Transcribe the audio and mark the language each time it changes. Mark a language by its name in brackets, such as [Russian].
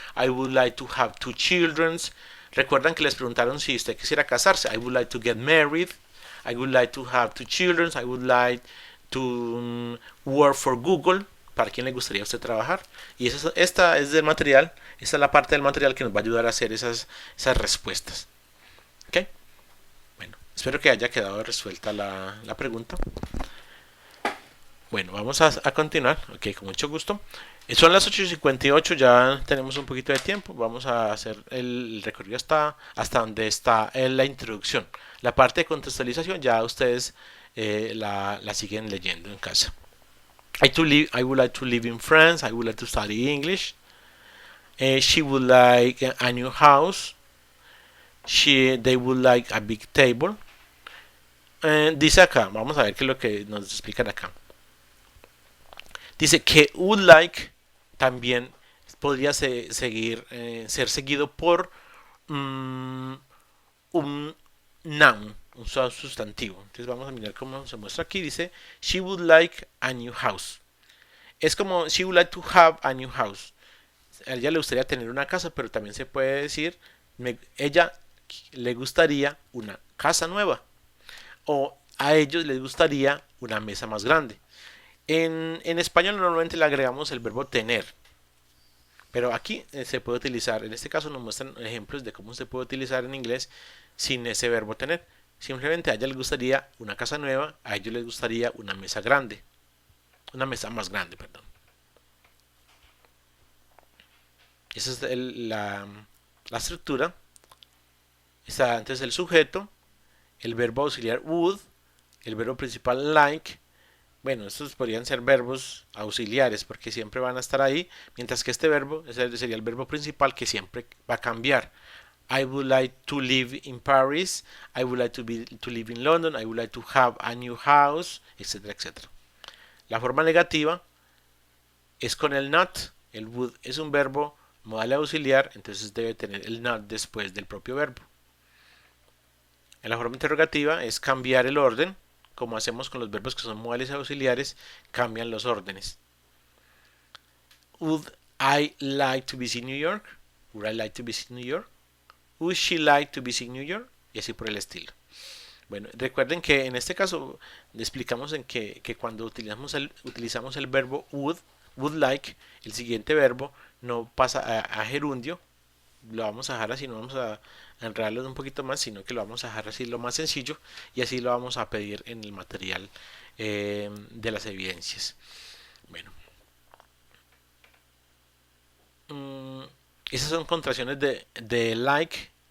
[English] I would like to have 2 children. [Spanish] Recuerdan que les preguntaron si usted quisiera casarse. [English] I would like to get married. I would like to have 2 children. I would like to work for Google. [Spanish] ¿Para quién le gustaría a usted trabajar? Y esta es del material. Esta es la parte del material que nos va a ayudar a hacer esas respuestas. ¿Ok? Bueno, espero que haya quedado resuelta la pregunta. Bueno, vamos a continuar. Ok, con mucho gusto. Son las 8:58, ya tenemos un poquito de tiempo. Vamos a hacer el recorrido hasta donde está la introducción. La parte de contextualización ya ustedes la siguen leyendo en casa. [English] I would like to live in France. I would like to study English. She would like a new house. They would like a big table. [Spanish] Dice acá, vamos a ver qué es lo que nos explican acá. Dice que would like también podría ser seguido por un noun, un sustantivo. Entonces vamos a mirar cómo se muestra aquí. Dice, [English] she would like a new house. [Spanish] Es como, [English] she would like to have a new house. [Spanish] A ella le gustaría tener una casa, pero también se puede decir, ella le gustaría una casa nueva. O a ellos les gustaría una mesa más grande. En español normalmente le agregamos el verbo tener. Pero aquí se puede utilizar, en este caso nos muestran ejemplos de cómo se puede utilizar en inglés sin ese verbo tener. Simplemente a ella les gustaría una casa nueva, a ellos les gustaría una mesa grande. Una mesa más grande, perdón. Esa es la estructura. Está antes el sujeto, el verbo auxiliar would, el verbo principal like. Bueno, estos podrían ser verbos auxiliares porque siempre van a estar ahí, mientras que este verbo sería el verbo principal que siempre va a cambiar. [English] I would like to live in Paris, I would like to live in London, I would like to have a new house, [Spanish] etcétera, etcétera. La forma negativa es con el not. El would es un verbo modal auxiliar, entonces debe tener el not después del propio verbo. En la forma interrogativa es cambiar el orden, como hacemos con los verbos que son modales auxiliares, cambian los órdenes. [English] Would I like to visit New York? Would I like to visit New York? Would she like to visit New York? [Spanish] Y así por el estilo. Bueno, recuerden que en este caso le explicamos en que cuando utilizamos el verbo would like, el siguiente verbo no pasa a gerundio, lo vamos a dejar así, no vamos a enredarlo un poquito más, sino que lo vamos a dejar así lo más sencillo y así lo vamos a pedir en el material de las evidencias. Bueno, esas son contracciones de like.